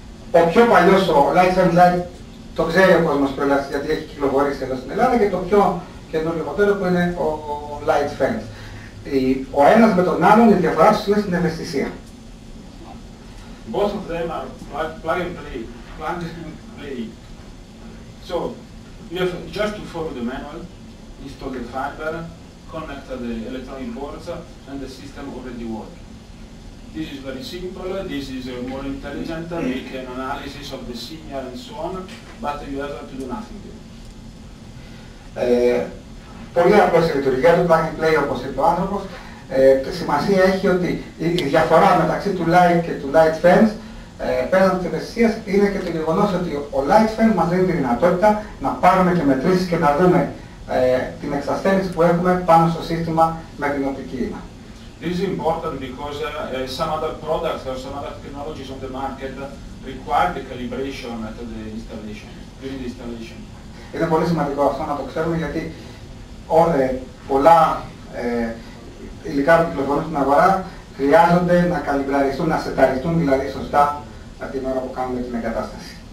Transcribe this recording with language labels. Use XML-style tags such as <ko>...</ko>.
<el>Ο πιο παλιός, ο Light Fence Light, το ξέρει ο κόσμος προλάβει γιατί έχει κυκλοφορήσει εδώ στην Ελλάδα, και το πιο καινούργιο μοντέλο που είναι ο Light Fence. Ο ένας με τον άλλον, η διαφορά τους είναι στην ευαισθησία.</el> <en>Both of them are plug and play. So you have just to follow the manual, install the fiber, connect the electronic boards, and the system already works. This is very simple, this is more intelligent, make an analysis of the signal and so on, but you have to do nothing.</en> <el>Πολύ απλώς η λειτουργία του, plug and play όπως είπε ο άνθρωπος. Σημασία έχει ότι η διαφορά μεταξύ του Light και του Light Fence πέραν της ευαισθησίας είναι και το γεγονός ότι ο LightFan μας δίνει τη δυνατότητα να πάρουμε και μετρήσεις και να δούμε την εξασθένηση που έχουμε πάνω στο σύστημα με την οπτική ίνα.</el> <en>This is important because some other products or some other technologies on the market require the calibration at the installation, during the installation.</en> <el>Είναι πολύ σημαντικό αυτό να το ξέρουμε γιατί πολλά υλικά που κυκλοφορούν στην αγορά χρειάζονται να καλυμπραριστούν, να σεταριστούν δηλαδή σωστά την ώρα που κάνουμε την εγκατάσταση.</el>